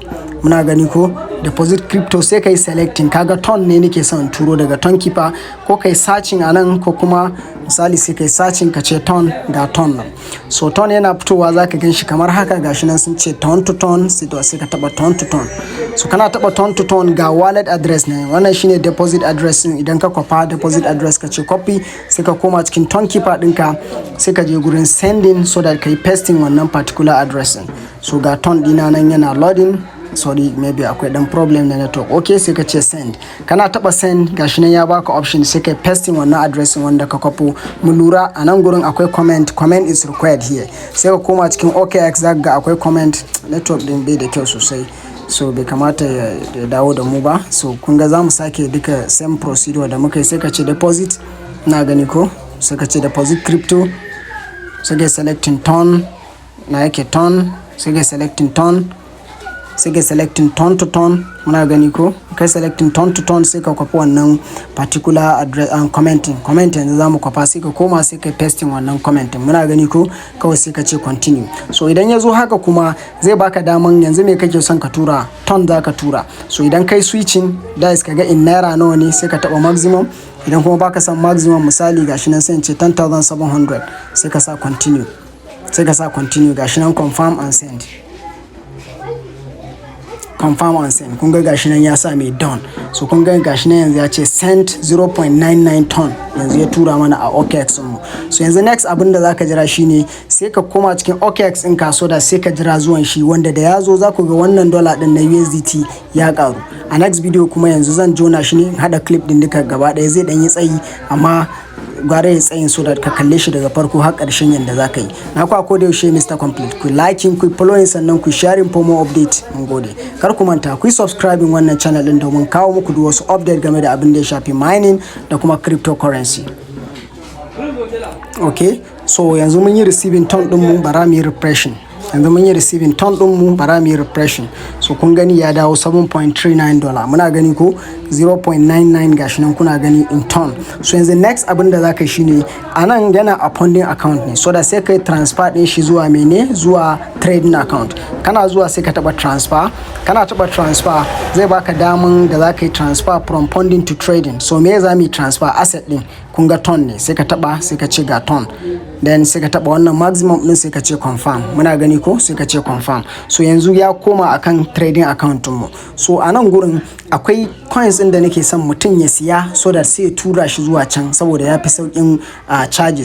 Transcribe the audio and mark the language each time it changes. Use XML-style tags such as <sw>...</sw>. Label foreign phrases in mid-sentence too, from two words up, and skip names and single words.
<ha>Muna gani ko</ha> <en>deposit crypto</en> <ha>sai kai selecting, kaga ton ne nake son turo daga Tonkeeper, ko kai searching anan ko kuma misali sai kai searching ka ce ton, ga ton nan. So ton yana fitowa zaka ganshi kamar haka, gashi nan sun ce ton to ton, sai ka taba ton to ton. So kana taba ton to ton ga</ha> <en>wallet address</en> <ha>ne, wannan shine</ha> <en>deposit address</en> <ha>din. Idan ka kwafa</ha> <en>deposit address</en> <ha>ka ce copy, sai ka koma cikin Tonkeeper ɗinka, sai ka je gurin sending,</ha> <en>so that</en> <ha>kai pasting wannan</ha> <en>particular address</en> <ha>din. So ga ton dina nan yana loading,</ha> <en>sorry maybe</en> <ha>akwai dan problem na network. Okay, sai ka ce send. Kana taba send gashi nan ya baka option, sai kai pasting wannan address wanda ka kwafo. Mu lura a nan gurin akwai</ha> <en>comment is required here.</en> <ha>Sai ka koma cikin OKX zaka ga akwai comment. Network din bai da kyau sosai, so bai kamata ya dawo da mu ba. So kun ga zamu sake duka</ha> <en>same procedure</en> <ha>da muka yi. Sai ka ce deposit, na gani ko, sai ka ce</ha> <en>deposit crypto,</en> <ha>sai ka selecting ton, na yake ton, sai ka selecting ton, sai ka selecting ton to ton. Muna gani ko kai selecting ton to ton, sai ka kwafi wannan</ha> <en>particular address comment</en> <ha>yanzu zamu kwafa, sai ka koma sai ka pasting wannan comment. Muna gani ko kawai sai ka ce continue. So idan ya zo haka kuma zai baka daman yanzu me kake son ka tura, ton za ka tura. So idan kai switching da is kaga in naira nawa ne, sai ka taba maximum. Idan kuma baka san maximum, misali gashi nan sai in ce 10,700, sai ka sa continue, sai ka sa continue. Gashi nan</ha> <en>confirm and send, confirm and send.</en> <ha>Kun ga gashi nan ya sa mai done. So kun ga gashi nan yanzu ya ce sent 0.99 ton, yanzu ya tura mana a OKX mu. So yanzu next abin da zaka jira shine sai ka koma cikin OKX ɗinka, so da sai ka jira zuwan shi, wanda da ya zo za ku ga wannan dollar din na USDT ya karu. A next video kuma yanzu zan jona shi ne, hada clip din duka gaba ɗaya, zai dan yi tsayi amma gware ya tsayin, so da ka kalle shi daga farko har ƙarshen yanda za ka yi. Na kwa da yaushe Mr. Complete, ku liking, ku following, sannan ku sharing</ha> <en>for more update.</en> <ha>Mun gode. Kar ku manta ku subscribing wannan channel din domin kawo muku duk wasu update game da abin da ya shafi mining da kuma cryptocurrency.</ha> <en>Okay, so</en> <ha>yanzu mun yi receiving ton din mu, bara mu yi refreshing. Yanzu mun yi receiving ton din mu, bara mu yi refreshing. So kun gani ya dawo $7.39. Muna gani ko 0.99 gashi nan kuna gani in ton. So yanzu next abin da zaka shine anan yana a</ha> <en>funding account</en> <ha>ne, so da sai kai transfer din shi zuwa mene, zuwa</ha> <en>trading account.</en> <ha>Kana zuwa sai ka taba transfer. Kana taba transfer zai baka daman da zaka yi</ha> <en>transfer from funding to trading.</en> <ha>So me za mu yi</ha> <en>transfer asset</en> <ha>din, kun ga ton ne, sai ka taba, sai ka ce ga ton, then sai ka taba wannan maximum din, sai ka ce confirm. Muna gani ko, sai ka ce confirm. So yanzu ya koma akan</ha> <en>trading account</en> <ha>mu. So a nan gurin akwai coins din da nake son mutum ya siya, so da sai ya tura shi zuwa can saboda ya fi saukin charges.</ha>